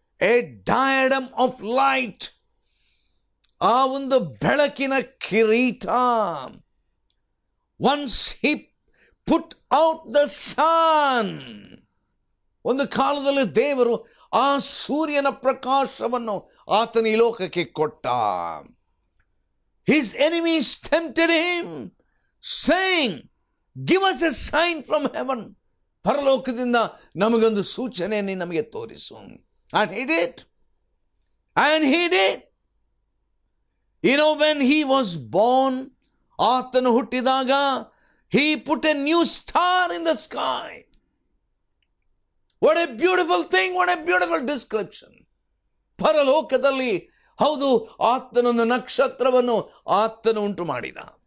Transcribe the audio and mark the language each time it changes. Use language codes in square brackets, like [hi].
[en] A diadem of light. [kn] ಆ ಒಂದು ಬೆಳಕಿನ ಕಿರೀಟ. [en] Once he put out the sun. [kn] ಒಂದು ಕಾಲದಲ್ಲಿ ದೇವರು ಆ ಸೂರ್ಯನ ಪ್ರಕಾಶವನ್ನು ಆತನ ಈ ಲೋಕಕ್ಕೆ ಕೊಟ್ಟ. [en] His enemies tempted him, saying, give us a sign from heaven. [kn] ಪರಲೋಕದಿಂದ ನಮಗೊಂದು ಸೂಚನೆಯನ್ನು ನಮಗೆ ತೋರಿಸು. [en] And he did. And he did. You know, when he was born, [kn] ಆತನು ಹುಟ್ಟಿದಾಗ, [en] he put a new star in the sky. What a beautiful thing, what a beautiful description. [kn] ಪರಲೋಕದಲ್ಲಿ ಹೌದು, ಆತನೊಂದು ನಕ್ಷತ್ರವನ್ನು ಆತನು ಉಂಟು ಮಾಡಿದ.